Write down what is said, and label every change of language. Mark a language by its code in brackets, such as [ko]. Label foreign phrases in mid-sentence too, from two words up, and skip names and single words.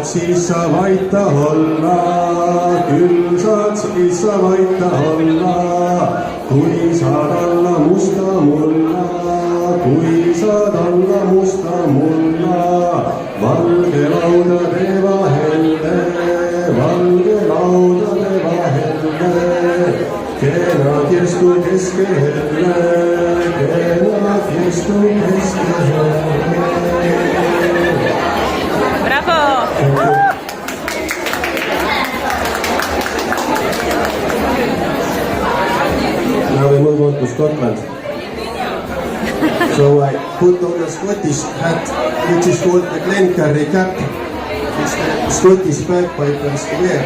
[et] siis sa vaita olla, küll saad siis sa vaita olla, kui saad alla musta mulla, kui saad alla musta mulla, valge laudade vahelde, valge laudade vahelde, kenad jestu keskele, kenad jestu keskele. [en] Now we move on to Scotland. So I put on a Scottish hat, which is called the Glencarry cap, which the Scottish bagpipers wear.